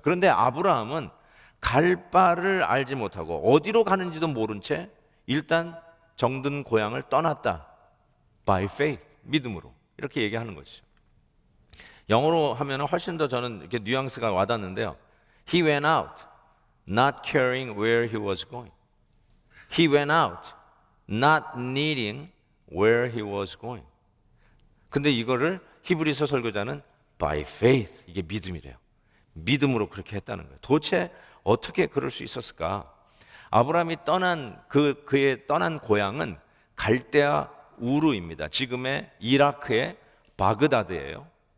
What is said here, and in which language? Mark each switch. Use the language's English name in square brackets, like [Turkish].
[Korean] 그런데 아브라함은 갈 바를 알지 못하고 어디로 가는지도 모른 채 일단 정든 고향을 떠났다. [English] By faith, [Korean] 믿음으로, 이렇게 얘기하는 것이죠. 영어로 하면 훨씬 더 저는 이렇게 뉘앙스가 와닿는데요. [English] He went out, not caring where he was going. He went out, not needing where he was going. [Korean] 근데 이거를 히브리서 설교자는 [English] by faith, [Korean] 이게 믿음이래요. 믿음으로 그렇게 했다는 거예요. 도대체 어떻게 그럴 수 있었을까? 아브라함이 떠난 그의 떠난 고향은 갈대아 우르입니다. 지금의 이라크의 바그다드예요.